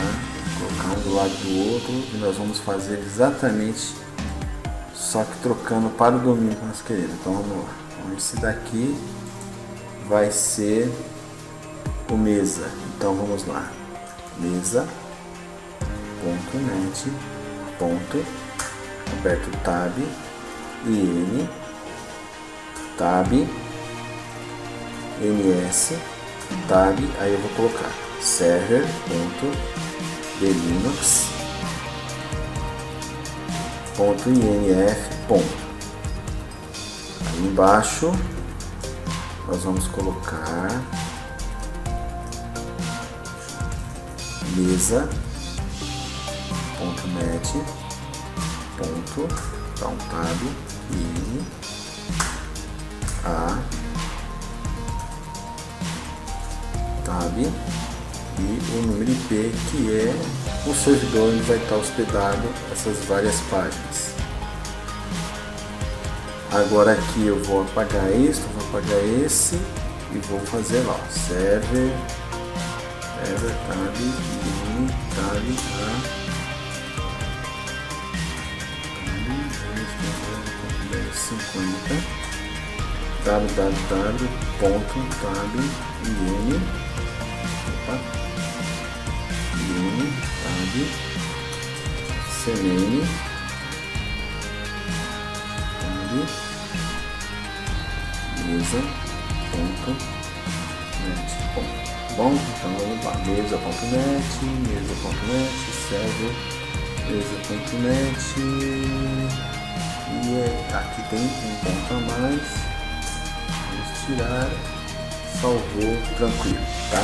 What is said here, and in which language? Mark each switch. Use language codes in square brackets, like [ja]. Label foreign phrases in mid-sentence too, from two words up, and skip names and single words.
[pt] Colocar um do lado do outro e nós vamos fazer exatamente, só que trocando para o domínio que nós queremos. Então vamos lá, Esse daqui vai ser o mesa. Então vamos lá, mesa.net, aperto tab, in, tab, ns, tab, aí eu vou colocar server.delinux.inf. Aí embaixo nós vamos colocar mesa.net, dá um tab, in, a, tab, e o número IP, que é o servidor onde vai estar hospedado essas várias páginas. Agora aqui eu vou apagar isso, vou apagar esse e vou fazer lá, server tab, in, tab, www.tab, in, tab, cmn, tab, mesa.net. Bom, então vamos lá, mesa.net, server, mesa.net, e aqui tem um ponto a mais, vamos tirar, salvou, tranquilo, tá?